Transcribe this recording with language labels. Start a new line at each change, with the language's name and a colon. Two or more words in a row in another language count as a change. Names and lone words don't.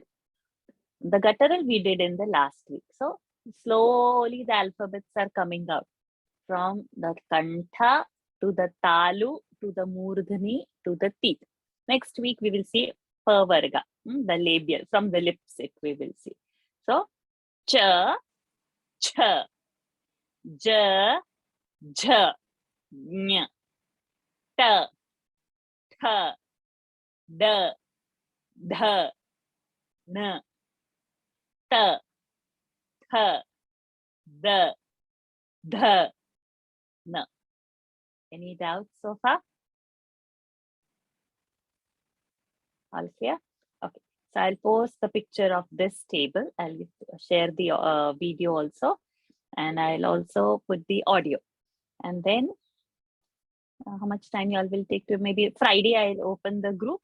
English: The guttural we did in the last week. So slowly the alphabets are coming out from the kantha to the talu to the murdhani to the teeth. Next week we will see pavarga, the labial from the lips we will see.
Sanskrit: So cha, cha, ja, ja, nya, ta, tha, da, dha, na, ta, tha, da, dha, na.
English: Any doubts so far? All clear? Okay. So I'll post the picture of this table. I'll share the video also, and I'll also put the audio. And then how much time you all will take to, maybe Friday I'll open the group.